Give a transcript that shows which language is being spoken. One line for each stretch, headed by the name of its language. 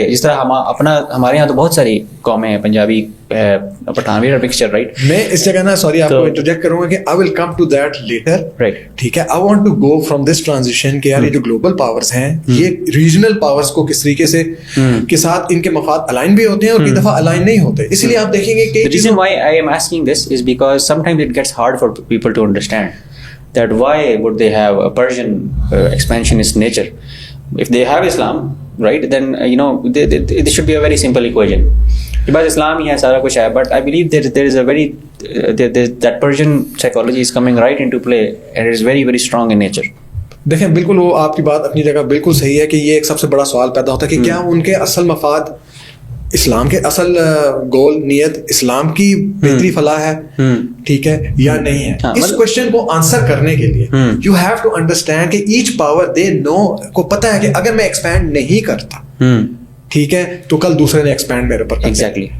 Urdu: کہ جس طرح ہمارے یہاں تو بہت ساری قومیں ہیں, پنجابی, پٹھانوی مکسچر, رائٹ. میں اس جگہ نا سوری آپ کو انٹرجیکٹ کروں گا کہ
English: I will come to that later, right,
Urdu: ٹھیک ہے.
English: I want to go from this transition
Urdu: کہ یار یہ جو گلوبل پاورز ہیں یہ ریجنل پاورز کو کس طریقے سے کے ساتھ ان کے مفاد الائن بھی ہوتے ہیں اور کئی دفعہ الائن نہیں ہوتے. اسی لیے آپ دیکھیں گے کہ
English: the reason why I am asking this is because sometimes it gets hard for people to understand that why would they have a Persian expansionist nature if they have Islam, right? Then there should be a very simple equation.
Urdu: بس اسلام ہی ہے, سارا کچھ ہے.
English: But I believe there is a very that Persian psychology is coming right into play and it is very very strong in nature.
Urdu: دیکھیں بالکل وہ آپ کی بات اپنی جگہ بالکل صحیح ہے کہ یہ ایک سب سے بڑا سوال پیدا ہوتا ہے کہ کیا ان کے اصل مفاد اسلام کے اصل گول نیت اسلام کی بہتری فلاح ہے, ٹھیک ہے, یا نہیں ہے. اس کوشچن کو آنسر کرنے کے لیے
English: you have to understand
Urdu: کہ
English: each power they know
Urdu: کو پتا ہے کہ اگر میں ایکسپینڈ نہیں کرتا, ٹھیک ہے, تو کل دوسرے نے ایکسپینڈ میرے اوپر.
English: Exactly.